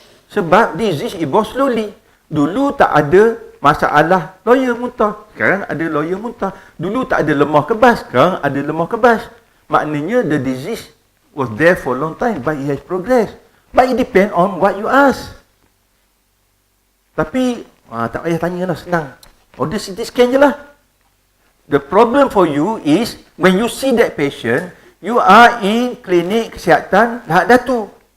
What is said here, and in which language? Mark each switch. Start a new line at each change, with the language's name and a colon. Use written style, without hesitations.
English: Sebab disease evolve slowly.
Malay: Dulu tak ada masalah loya muntah. Sekarang ada loya muntah. Dulu tak ada lemah kebas. Sekarang ada lemah kebas.
English: Maknanya the disease was there for a long time, but it has progressed. But it depends on what you ask.
Malay: Tapi, tak payah tanya lah, senang. Order CT scan je lah.
English: The problem for you is, when you see that patient, you are in klinik kesihatan Lahad Datu.